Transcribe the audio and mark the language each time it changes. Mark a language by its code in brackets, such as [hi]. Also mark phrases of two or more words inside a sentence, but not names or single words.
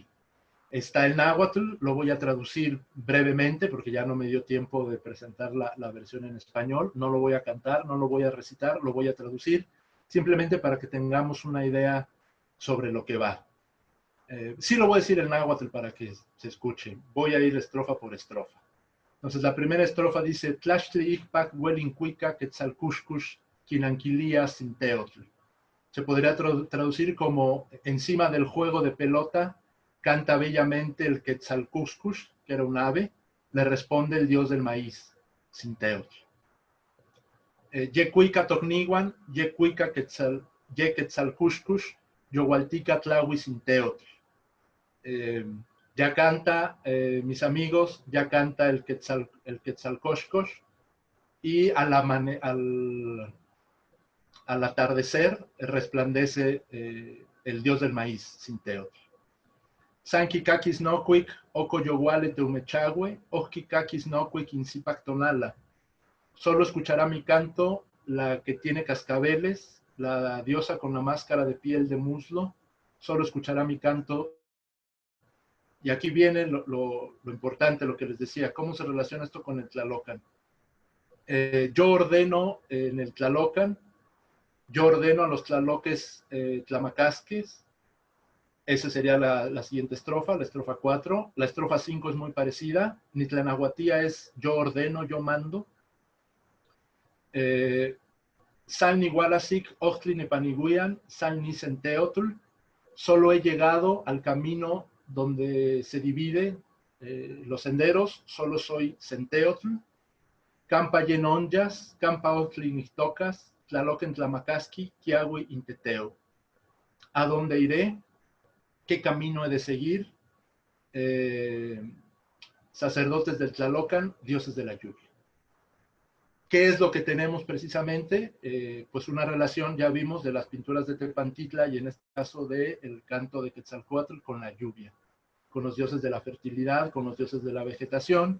[es] Está el náhuatl, lo voy a traducir brevemente porque ya no me dio tiempo de presentar la versión en español. No lo voy a cantar, no lo voy a recitar, lo voy a traducir, simplemente para que tengamos una idea sobre lo que va. Sí lo voy a decir en náhuatl para que se escuche. Voy a ir estrofa por estrofa. Entonces la primera estrofa dice: [nci] Tlachtli ikpak huelincuica quetzalcushcush quinanquilia sinteotl. [es] Se podría traducir como encima del juego de pelota canta bellamente el Quetzalcúscush, que era un ave, le responde el dios del maíz, Sinteotl. [nci] Yecuica tocniguan, yecuica quetzalcúscush, yohualtica tlahui Sinteotl. [es] Ya canta, mis amigos, ya canta el Quetzalcóscosh, y al atardecer resplandece el dios del maíz, Sinteotl. [nci] Sankikakis noquic, ocoyoguale teumechagüe, ojkikakis noquic incipactonala. [es] Solo escuchará mi canto la que tiene cascabeles, la diosa con la máscara de piel de muslo. Solo escuchará mi canto. Y aquí viene lo importante, lo que les decía, cómo se relaciona esto con el Tlalocan. Yo ordeno en el Tlalocan, yo ordeno a los [nci] tlaloques tlamacasques. [es] Esa sería la siguiente estrofa, la estrofa 4. La estrofa 5 es muy parecida. Nitlanahuatía es yo ordeno, yo mando. [nci] Sal ni Walasik, Ochtli ni Paniguian, Sal ni Senteotl. [es] Solo he llegado al camino donde se divide los senderos, solo soy Senteotl. [nci] Campa yenonyas, Campa Ochtli Nichtocas, Tlaloquen Tlamacasqui, Kiahui Inteteo. [es] ¿A dónde iré? ¿Qué camino he de seguir? Sacerdotes del Tlalocan, dioses de la lluvia. ¿Qué es lo que tenemos precisamente? Pues una relación, ya vimos, de las pinturas de Tepantitla y en este caso del canto de Quetzalcóatl con la lluvia, con los dioses de la fertilidad, con los dioses de la vegetación.